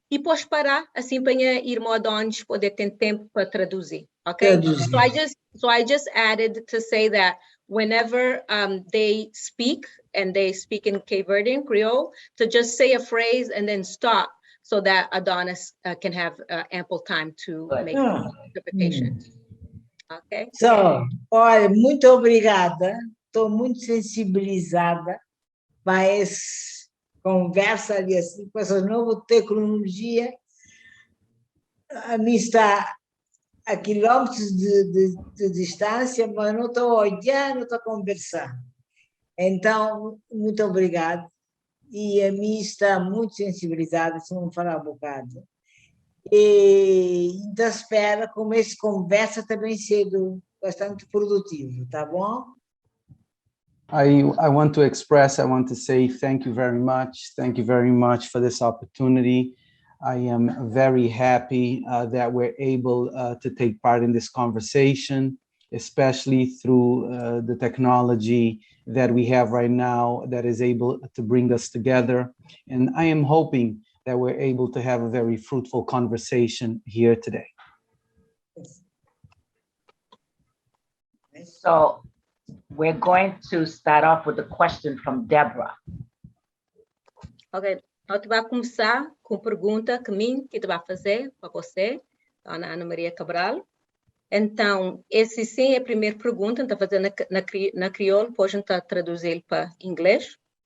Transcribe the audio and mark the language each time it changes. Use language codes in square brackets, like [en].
[pt] e depois parar, assim para a irmã Adonis poder ter tempo para traduzir, ok? [en] So I just added to say that whenever they speak, and they speak in Cape Verdean Creole, to just say a phrase and then stop so that Adonis can have ample time to make interpretation. Ok? [pt] Olha, muito obrigada. Estou muito sensibilizada para essa conversa ali, assim, com essa nova tecnologia. A mim está a quilómetros de distância, mas não estou olhando, estou a conversar. Então, muito obrigado. E a mim está muito sensibilizada, se não falar um bocado. E então espera como essa conversa também sendo bastante produtivo, tá bom? [en] I want to express, I want to say thank you very much. Thank you very much for this opportunity. I am very happy that we're able to take part in this conversation, especially through the technology that we have right now that is able to bring us together. And I am hoping that we're able to have a very fruitful conversation here today. So we're going to start off with a question from Deborah. [pt] Ok, nós vamos começar com a pergunta que vai fazer para você, Dona Ana Maria Cabral. Então, esse sim é a primeira pergunta, está fazendo na crioulo, depois a gente está traduzir para inglês.